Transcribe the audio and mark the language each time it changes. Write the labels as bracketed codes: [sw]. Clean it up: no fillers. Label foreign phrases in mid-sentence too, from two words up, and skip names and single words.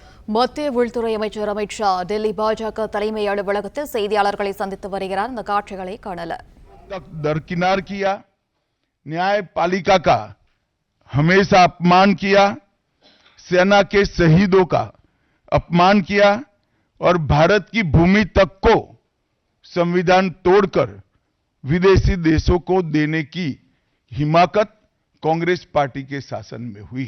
[ta] மத்திய உள்துறை அமைச்சர் அமித் ஷா டெல்லி பாஜக தலைமை அலுவலகத்தில் செய்தியாளர்களை சந்தித்து வருகிறார். இந்த காட்சிகளை காணலாம். [hi] दरकिनार किया, न्यायपालिका का हमेशा अपमान किया, सेना के शहीदों का अपमान किया और भारत की भूमि तक को संविधान तोड़कर विदेशी देशों को देने की हिमाकत कांग्रेस पार्टी के शासन में हुई।